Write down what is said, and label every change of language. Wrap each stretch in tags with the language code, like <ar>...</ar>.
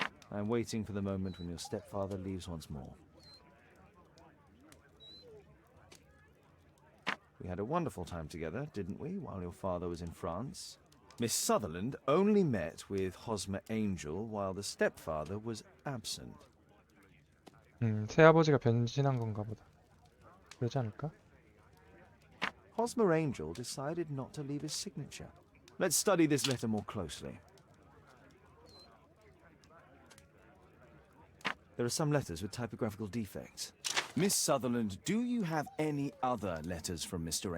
<en>I'm waiting for the moment when your stepfather leaves once more. We had a wonderful time together, didn't we, while your father was in France? Miss Sutherland only met with Hosmer Angel while the stepfather was absent.</en> <ko>새아버지가 변신한 건가 보다. 그러지 않을까?</ko> <en>Hosmer Angel decided not to leave his signature. Let's study this letter more closely. There are some letters with typographical defects. Miss Sutherland, do you have any other letters from Mr.</en>